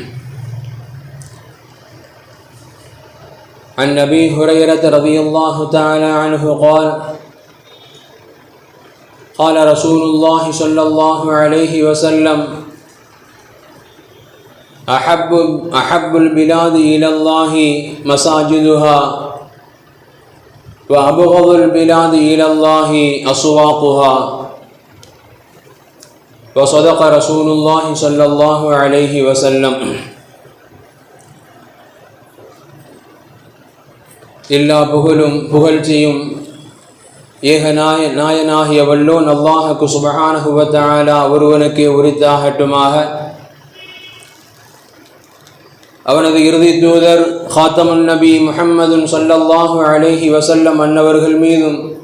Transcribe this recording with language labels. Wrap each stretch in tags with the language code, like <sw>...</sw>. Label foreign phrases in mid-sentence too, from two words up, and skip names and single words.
<ar>عن أبي هريرة رضي الله تعالى عنه قال: قال رسول الله صلى الله عليه وسلم: أحب البلاد إلى الله مساجدها وأبغض البلاد إلى الله أسواقها. وصدق رسول الله صلى الله عليه وسلم.</ar> <ta>எல்லா புகழும் புகழ்ச்சியும் நாயனாகிய வல்லோன் அல்லாஹுக்கு</ta> <ar>سبحانه وتعالى</ar> <ta>ஒருவனுக்கே உரித்தாகட்டுமாக. அவனது இறுதி தூதர் ஹாத்தமுன் நபி முஹம்மதுன்</ta> <ar>صلى الله عليه وسلم</ar> <ta>அன்னவர்கள் மீதும்</ta>